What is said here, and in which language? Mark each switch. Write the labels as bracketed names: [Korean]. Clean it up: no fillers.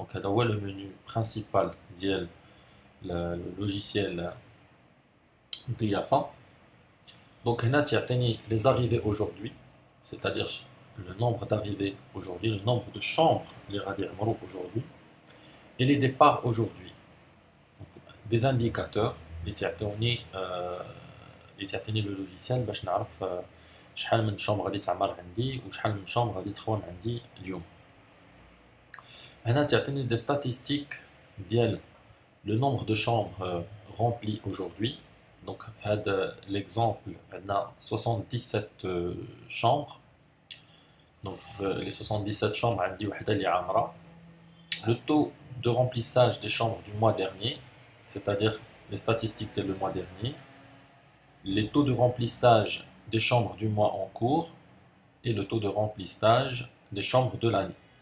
[French] Donc [Arabic] هذا هو [French] le menu principal [Arabic] ديال [French] le logiciel DIAFA. Donc [Arabic] هنا تيعطيني [French] les arrivées aujourd'hui, c'est-à-dire le nombre d'arrivées aujourd'hui, le nombre de chambres [Arabic] اللي غادي يعمروا [French] aujourd'hui et les départs aujourd'hui. Donc, des indicateurs [Arabic] اللي تعطيني [French] le logiciel [Arabic] باش نعرف شحال من شومبر غادي تعمر عندي وشحال من شومبر غادي تخون عندي اليوم. هنا تعطيني [French] des statistiques [Arabic] ديال [French] le nombre de chambres remplies aujourd'hui. Donc [Arabic] في هذا [French] l'exemple [Arabic] عندنا [French] 77 chambres. Donc les 77 chambres [Arabic] عندي وحده اللي عامره. [French] Le taux de remplissage des chambres du mois dernier, c'est-à-dire les statistiques de le mois dernier, les taux de remplissage des chambres du mois en cours et le taux de remplissage des chambres de l'année.